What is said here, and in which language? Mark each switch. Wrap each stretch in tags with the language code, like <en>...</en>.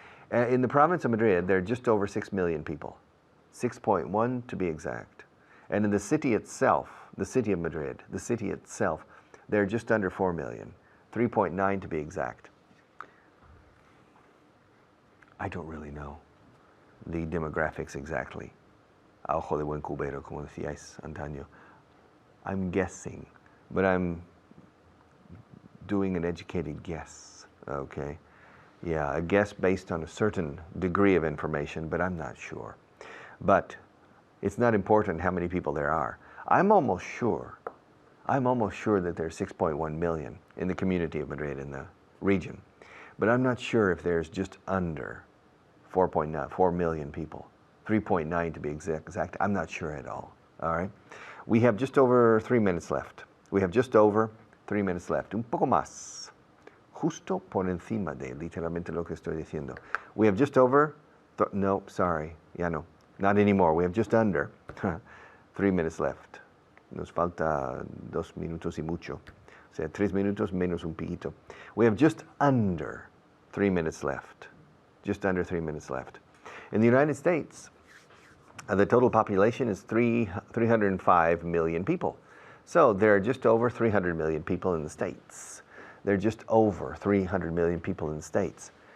<en>In the province of Madrid, there are just over 6 million people. 6.1 to be exact. And in the city itself, the city of Madrid, the city itself, they're just under 4 million. 3.9 to be exact. I don't really know the demographics exactly.</en> <es>A ojo de buen cubero, como decíais, Antonio.</es> <en>I'm guessing, but I'm doing an educated guess, okay? Yeah, a guess based on a certain degree of information, but I'm not sure. But it's not important how many people there are. I'm almost sure that there's 6.1 million in the community of Madrid, in the region. But I'm not sure if there's just under 4 million people. 3.9 to be exact. I'm not sure at all right? We have just over 3 minutes left. We have just over 3 minutes left.</en> <es>Un poco más. Justo por encima de literalmente lo que estoy diciendo.</es> <en>We have just over, no, sorry,</en> <es>ya no.</es> <en>Not anymore. We have just under 3 minutes left.</en> <es>Nos falta 2 minutos y mucho. O sea, 3 minutos menos un piquito.</es> <en>We have just under 3 minutes left. Just under 3 minutes left. In the United States, the total population is 305 million people. So there are just over 300 million people in the States. There are just over 300 million people in the States.</en>